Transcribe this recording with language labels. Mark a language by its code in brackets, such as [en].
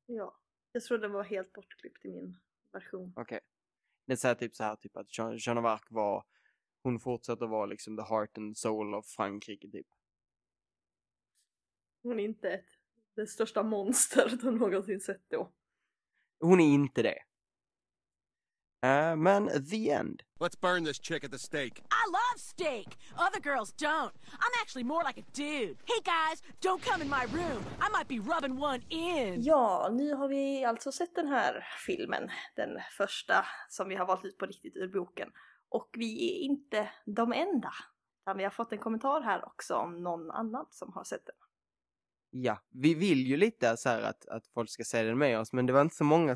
[sv] Ja, jag tror den var helt bortklippt i min version. Okej. Okay. Det säger typ så här, typ att Jeanne d'Arc var... Hon fortsatte vara liksom [en] the heart and soul of [sv] Frankrike, typ. Hon är inte det största monster du någonsin sett då. Hon är inte det. Men [en] the end. Let's burn this chick at the stake. I love steak. Other girls don't. I'm actually more like a dude. Hey guys, don't come in my room. I might be rubbing one in. [sv] Ja, nu har vi alltså sett den här filmen. Den första som vi har valt ut på riktigt ur boken. Och vi är inte de enda. Vi har fått en kommentar här också om någon annan som har sett den. Ja, vi vill ju lite så här att folk ska se den med oss. Men det var inte så många.